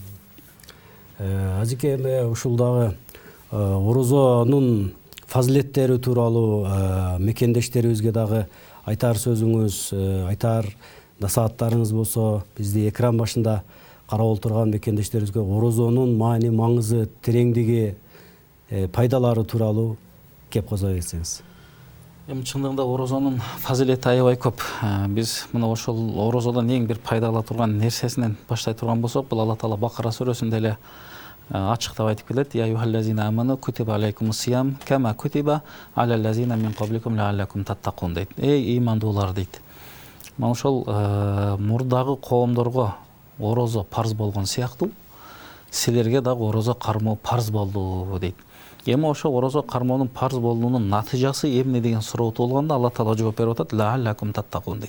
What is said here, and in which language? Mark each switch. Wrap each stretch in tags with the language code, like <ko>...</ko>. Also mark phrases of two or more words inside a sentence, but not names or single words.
<ky>Азике эми ушул дагы орозонун фазилеттери тууралуу мекендештерибизге дагы айтар сөзүңүз, айтар насааттарыңыз болсо, бизди экран башында карап отурган мекендештерибизге орозонун маани, маңызы, тереңдиги, пайдалары тууралуу кеп козой берсеңиз. Эми чындыгында орозонун фазилети аябай көп. Биз мына ошол орозодон эң бир пайда ала турган нерсесинен баштай турган болсок, бул Алла Таала Бакара сүрөсүндө эле ачыктап айтып келет:</ky> <ar>"يا أيها الذين آمنوا كتب عليكم الصيام كما كتب على الذين من قبلكم لعلكم تتقون" дейт.</ar> <ky>Ыймандуулар дейт. Мына ошол мурдагы коомдорго орозо парз болгон сыяктуу, силерге дагы орозо кармоо парз болду дейт. Эми ошо орозо кармоонун парз болуунун натыйжасы эмне деген сурооту болгондо Алла Таала жооп берип атат:</ky> <ar>"لعلكم تتقون"</ar> <ky>дейт.</ky>